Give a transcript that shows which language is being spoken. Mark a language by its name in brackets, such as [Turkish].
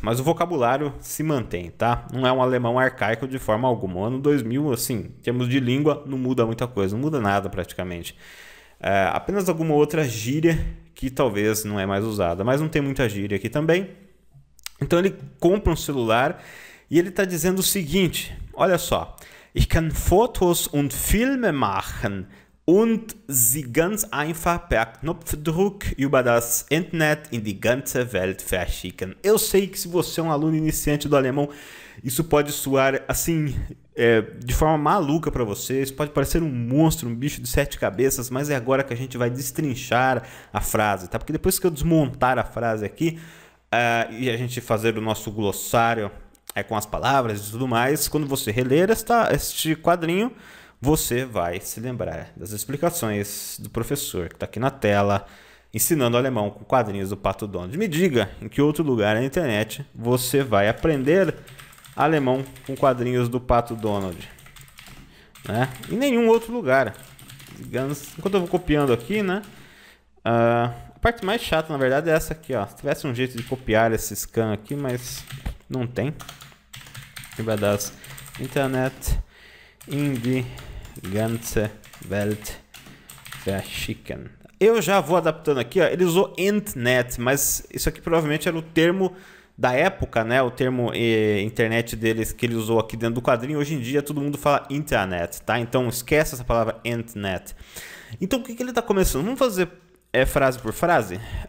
[Portuguese] Mas o vocabulário se mantém, tá? Não é um alemão arcaico de forma alguma. O ano 2000, assim, em termos de língua, não muda muita coisa, não muda nada praticamente. Apenas alguma outra gíria que talvez não é mais usada, mas não tem muita gíria aqui também. Então ele compra um celular e ele está dizendo o seguinte, olha só. [German] Ich kann Fotos und Filme machen und sie ganz einfach per Knopfdruck über das Internet in die ganze Welt verschicken. [Portuguese] Eu sei que se você é um aluno iniciante do alemão, isso pode soar assim, de forma maluca para você. Isso pode parecer um monstro, um bicho de 7 cabeças, mas é agora que a gente vai destrinchar a frase, tá? Porque depois que eu desmontar a frase aqui e a gente fazer o nosso glossário com as palavras e tudo mais, quando você reler este quadrinho, você vai se lembrar das explicações do professor que está aqui na tela, ensinando alemão com quadrinhos do Pato Donald. Me diga em que outro lugar na internet você vai aprender alemão com quadrinhos do Pato Donald, né? Em nenhum outro lugar. Enquanto eu vou copiando aqui, né? A parte mais chata, na verdade, é essa aqui, ó. Se tivesse um jeito de copiar esse scan aqui, mas não tem. [German] Über das Internet in die ganze Welt verschicken. [Portuguese] Eu já vou adaptando aqui, ó. Ele usou Internet, mas isso aqui provavelmente era o termo da época, né? O termo internet deles que ele usou aqui dentro do quadrinho. Hoje em dia todo mundo fala internet, tá? Então esquece essa palavra internet. Então o que ele está começando? Vamos fazer frase por frase?